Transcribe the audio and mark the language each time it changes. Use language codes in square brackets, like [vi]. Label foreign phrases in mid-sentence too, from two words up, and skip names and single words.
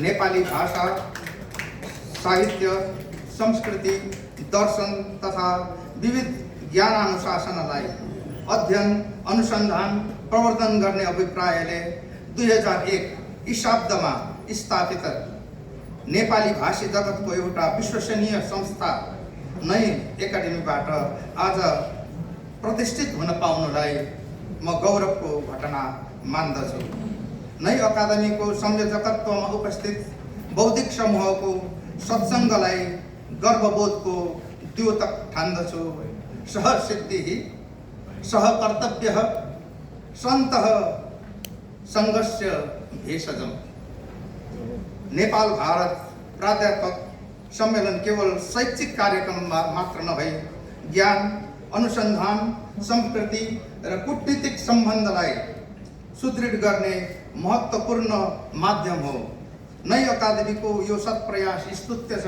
[ne] नेपाली भाषा, साहित्य, संस्कृति, दर्शन तथा विविध ज्ञानानुशासनलाई अध्ययन, अनुसन्धान, प्रवर्धन गर्ने अभिप्रायले 2001 ईशाब्दमा स्थापित नेपाली भाषी जगतको एउटा विश्वसनीय संस्था नई एकाडेमीबाट आज प्रतिष्ठित हुन पाउनुलाई म गौरवको घटना मान्दछु। नई अकादमीको संयोजकत्वमा उपस्थित बौद्धिक समूहको सत्सङ्गलाई गर्वबोधको द्योतक ठान्दछु। [sa] सहसिद्धिः सहकर्तव्यः सन्तः सङ्घस्य भेषजम्। [ne] नेपाल भारत प्राध्यापक सम्मेलन केवल शैक्षिक कार्यक्रम मात्र नभई ज्ञान, अनुसन्धान, संस्कृति र कूटनीतिक सम्बन्धलाई सुदृढ गर्ने महत्त्वपूर्ण माध्यम हो। नई अकादमीको यो सत्प्रयास स्तुत्य छ।